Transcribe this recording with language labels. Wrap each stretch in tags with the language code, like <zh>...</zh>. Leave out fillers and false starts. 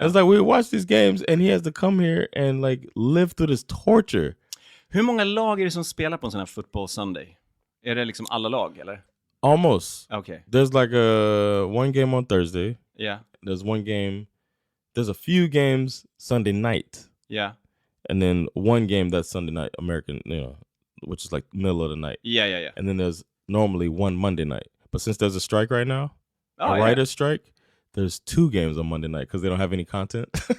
<en>It's like we watch these games and he has to come here and like live through this torture.</en> <sv>Hur många lag är det som spelar på en sån här football Sunday? Är det liksom alla lag eller?</sv> <en>Almost. Okay. There's like one game on Thursday. Yeah. There's a few games Sunday night. Yeah. And then one game that's Sunday night, American, which is like middle of the night. Yeah. And then there's normally one Monday night. But since there's a strike right now, a writer's strike, there's 2 games on Monday night because they don't have any content.</en>